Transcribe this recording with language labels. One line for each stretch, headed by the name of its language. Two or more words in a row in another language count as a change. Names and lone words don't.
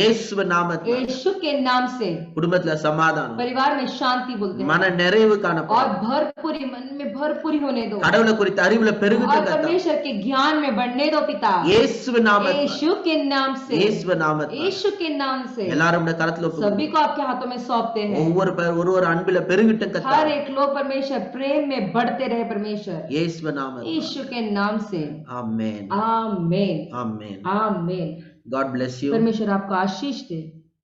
Tamil: இயேசுவின் நாமத்தில்
Hindi: यीशु के नाम से
Tamil: குடும்பத்துல சமாதானம்,
Hindi: परिवार में शांति बोलते हैं
Tamil: மன நிறைவு
Hindi: और
Tamil: காணப்படும்.
Hindi: भरपूरी, मन में भरपूरी होने दो
Tamil: கடவுளை குறித்த அறிவுல
Hindi: और
Tamil: பெருகட்டும் கர்த்தர்.
Hindi: परमेश्वर के ज्ञान में बढ़ने दो पिता,
Tamil: இயேசுவின் நாமத்தில்,
Hindi: यीशु के नाम से,
Tamil: இயேசுவின் நாமத்தில்
Hindi: यीशु के नाम से
Tamil: எல்லாரும் உடைய கரத்துல ஒப்புக்கொடுங்க.
Hindi: सभी को आपके हाथों में सौंपते हैं।
Tamil: ஒவ்வொரு அன்பில பெருகட்டும்
Hindi: हर
Tamil: கர்த்தர்.
Hindi: एक लोग परमेश्वर प्रेम में बढ़ते रहे परमेश्वर,
Tamil: இயேசுவின் நாமத்தில்.
Hindi: यीशु के नाम से।
Tamil: ஆமென்,
Hindi: आमेन,
Tamil: ஆமென்.
Hindi: आमेन।
English: God bless you.
Hindi: परमेश्वर आपको आशीष दे।